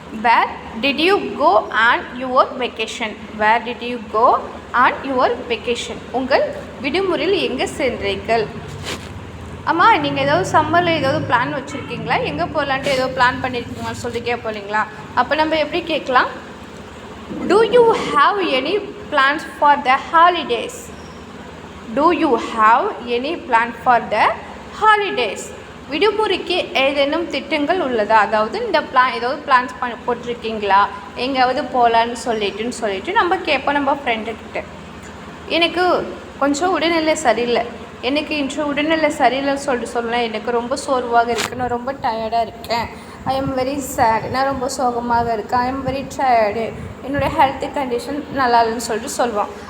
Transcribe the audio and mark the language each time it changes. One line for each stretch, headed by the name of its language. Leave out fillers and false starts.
English: Where did you go and your vacation? Where did you go and your vacation?
Tamil: உங்கள் விடுமுறையில் எங்கே சென்றீர்கள்? ஆமாம், நீங்கள் ஏதாவது சம்மரில் ஏதாவது பிளான் வச்சுருக்கீங்களா? எங்கே போகலான்ட்டு ஏதோ பிளான் பண்ணியிருக்கீங்களான்னு சொல்லிட்டு கேட்போம் இல்லைங்களா? அப்போ நம்ம எப்படி கேட்கலாம்?
English: Do you have any plans for the holidays? Do you have any plan for the holidays?
Tamil: விடுமுறைக்கு ஏதேனும் திட்டங்கள் உள்ளதா? அதாவது இந்த ஏதாவது பிளான்ஸ் போட்டிருக்கீங்களா? எங்கேயாவது போகலான்னு சொல்லிட்டு நம்ம கேட்போம் நம்ம ஃப்ரெண்டுக்கிட்ட. எனக்கு கொஞ்சம் உடல்நிலை சரியில்லை, எனக்கு இன்று உடல்நிலை சரியில்லைன்னு சொல்லலாம். எனக்கு ரொம்ப சோர்வாக இருக்குது, நான் ரொம்ப டயர்டாக இருக்கேன்.
English: I am very sad,
Tamil: நான் ரொம்ப சோகமாக இருக்கேன்.
English: I am very tired,
Tamil: என்னுடைய ஹெல்த் கண்டிஷன் நல்லா இல்லைன்னு சொல்லிட்டு சொல்லுவோம்.